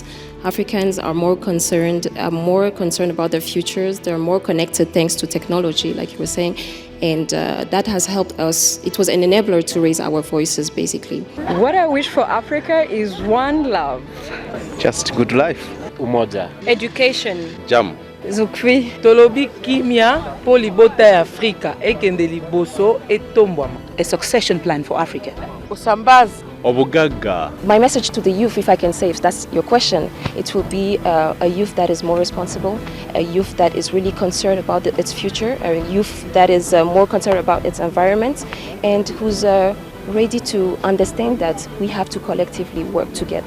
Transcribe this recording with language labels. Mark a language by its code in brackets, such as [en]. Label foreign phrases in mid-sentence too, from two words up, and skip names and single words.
[en] Africans are more concerned about their futures. They're more connected thanks to technology, like you were saying. And that has helped us. It was an enabler to raise our voices, basically. What I wish for Africa is one love. Just good life. Umoja. Education. Jam. Zukwi. [ln] Tolobi kimia po libota ya Afrika ekende liboso etombwama. [en] A succession plan for Africa. Usambaz. Obugaga. My message to the youth, if I can say, if that's your question, it will be a youth that is more responsible, a youth that is really concerned about its future, a youth that is more concerned about its environment, and who's ready to understand that we have to collectively work together.